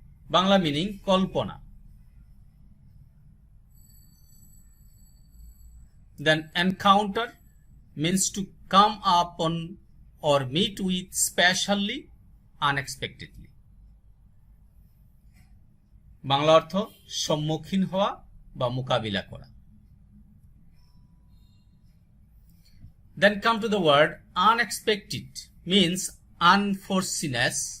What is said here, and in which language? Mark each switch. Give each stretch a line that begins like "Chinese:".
Bangla: Bangla meaning Kalpana.
English: Then encounter means to come upon or meet with specially, unexpectedly.
Bangla: Bangla অর্থ সম্মুখীন হওয়া বা মোকাবিলা করা।
English: Then come to the word unexpected means unforeseenness.